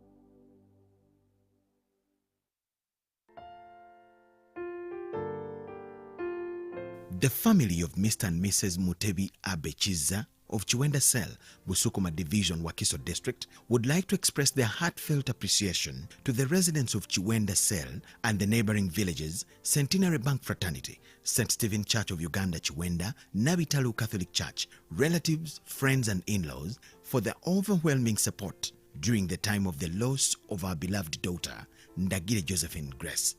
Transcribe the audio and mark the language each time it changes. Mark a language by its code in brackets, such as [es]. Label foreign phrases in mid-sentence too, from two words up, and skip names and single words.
[en] The family of Mr. and Mrs. Mutebi Abechiza of Chiwenda Cell, Busukuma Division, Wakiso District, would like to express their heartfelt appreciation to the residents of Chiwenda Cell and the neighboring villages, Centenary Bank Fraternity, St. Stephen Church of Uganda, Chiwenda, Nabitalu Catholic Church, relatives, friends and in-laws for the overwhelming support during the time of the loss of our beloved daughter, Ndagire Josephine Grace.